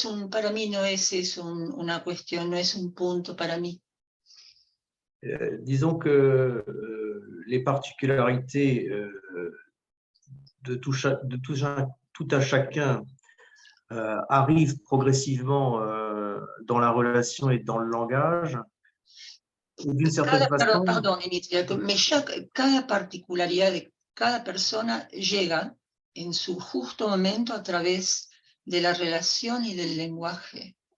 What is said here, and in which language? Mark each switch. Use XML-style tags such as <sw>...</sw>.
<es>Para mí no es eso una cuestión, no es un punto para mí.</es> <fr>Disons que les particularités de tout à chacun arrivent progressivement dans la relation et dans le langage. Et d'une certaine façon,</fr> <es>Perdón, Dimitri, cada particularidad de cada persona llega en su justo momento a través de la relación y del lenguaje.</es>